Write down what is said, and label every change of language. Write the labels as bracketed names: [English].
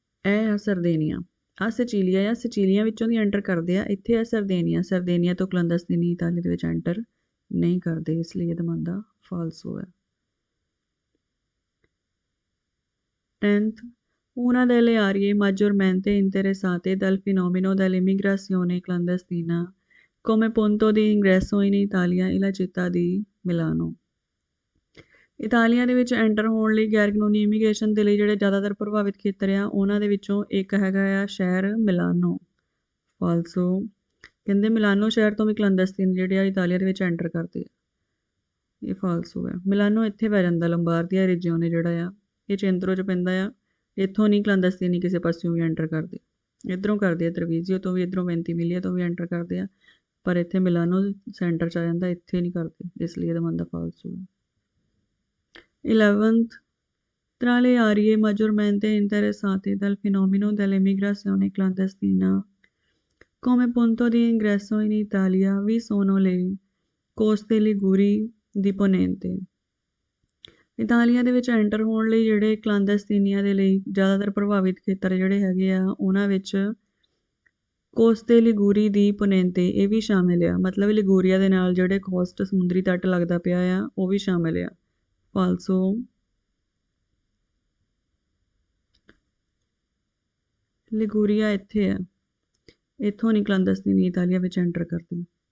[Punjabi] ਇਹ ਆ ਸਰਦੇਨੀਆ, ਆ ਸਿਚੀਲੀਆ ਆ, ਸਿਚੀਲੀਆ ਵਿੱਚੋਂ ਦੀ ਐਂਟਰ ਕਰਦੇ ਆ, ਇੱਥੇ ਆ ਸਰਦੇਨੀਆ, ਸਰਦੇਨੀਆ ਤੋਂ ਕਲੰਦਸਤੀਨੀ ਇਤਾਲੀ ਦੇ ਵਿੱਚ ਐਂਟਰ ਨਹੀਂ ਕਰਦੇ, ਇਸ ਲਈ ਇਹਦਾ ਮੰਦਾ ਫਾਲਸੋ ਹੈ। [Italian] 10th, una delle aree maggiormente interessate dal fenomeno dell'immigrazione clandestina come punto di ingresso in Italia e la città di Milano। [Punjabi] Italia ਦੇ ਵਿੱਚ ਐਂਟਰ ਹੋਣ ਲਈ ਗੈਰ ਕਾਨੂੰਨੀ ਇਮੀਗ੍ਰੇਸ਼ਨ ਦੇ ਲਈ ਜਿਹੜੇ ਜ਼ਿਆਦਾਤਰ ਪ੍ਰਭਾਵਿਤ ਖੇਤਰ ਆ ਉਹਨਾਂ ਦੇ ਵਿੱਚੋਂ ਇੱਕ ਹੈਗਾ ਆ ਸ਼ਹਿਰ ਮਿਲਾਨੋ। ਫਾਲਸੋ, ਕਹਿੰਦੇ ਮਿਲਾਨੋ ਸ਼ਹਿਰ ਤੋਂ ਵੀ ਕਲੰਦਸਤੀਨ ਜਿਹੜੇ ਆ ਇਟਾਲੀਆ ਦੇ ਵਿੱਚ ਐਂਟਰ ਕਰਦੇ ਆ, ਇਹ ਫਾਲਸੋ ਹੈ। ਮਿਲਾਨੋ ਇੱਥੇ ਪੈ ਜਾਂਦਾ ਲੰਬਾਰਦੀਆਂ ਰੀਜੀਓਨੇ ਜਿਹੜਾ ਆ, ਇਹ ਚੇਂਤਰੋ 'ਚ ਪੈਂਦਾ ਆ, ਇੱਥੋਂ ਨਹੀਂ ਕਲੰਦਸਤੀਨੀ ਕਿਸੇ ਪਾਸਿਓਂ ਵੀ ਐਂਟਰ ਕਰਦੇ, ਇੱਧਰੋਂ ਕਰਦੇ ਆ ਤਰਵੀਜ਼ੀਓ ਤੋਂ ਵੀ, ਇੱਧਰੋਂ ਵੈਂਤੀਮੀਲੀਆ ਤੋਂ ਵੀ ਐਂਟਰ ਕਰਦੇ ਆ, ਪਰ ਇੱਥੇ ਮਿਲਾਨੋ ਸੈਂਟਰ 'ਚ ਆ ਜਾਂਦਾ, ਇੱਥੇ ਨਹੀਂ ਕਰਦੇ, ਇਸ ਲਈ ਇਹਦਾ ਮੰਦਾ ਫਾਲਸੋ ਹੈ। [Italian] 11th, tra le aree maggiormente interessate dal fenomeno dell'immigrazione clandestina come punto di ingresso in Italia vi sono le coste liguri di Ponente। [Punjabi] Italia ਦੇ ਵਿੱਚ ਐਂਟਰ ਹੋਣ ਲਈ ਜਿਹੜੇ ਕਲਾਂਦਸਤੀਨੀਆਂ ਦੇ ਲਈ ਜ਼ਿਆਦਾਤਰ ਪ੍ਰਭਾਵਿਤ ਖੇਤਰ ਜਿਹੜੇ ਹੈਗੇ ਆ ਉਹਨਾਂ ਵਿੱਚ ਕੋਸਤੇ ਲਿਗੂਰੀ ਦੀ ਪੋਨੇਂਤੇ ਇਹ ਵੀ ਸ਼ਾਮਿਲ ਆ, ਮਤਲਬ ਲਿਗੂਰੀਆ ਦੇ ਨਾਲ ਜਿਹੜੇ ਕੋਸਟ ਸਮੁੰਦਰੀ ਤੱਟ ਲੱਗਦਾ ਪਿਆ ਆ ਉਹ ਵੀ ਸ਼ਾਮਿਲ ਆ। ਫਾਲਸੋ, ਲਿਗੂਰੀਆ ਇੱਥੇ ਆ, ਇੱਥੋਂ ਨਹੀਂ ਕਲਾਂਦਸਤੀਨੀ ਇਟਾਲੀਆ ਵਿੱਚ ਐਂਟਰ ਕਰਦੀ।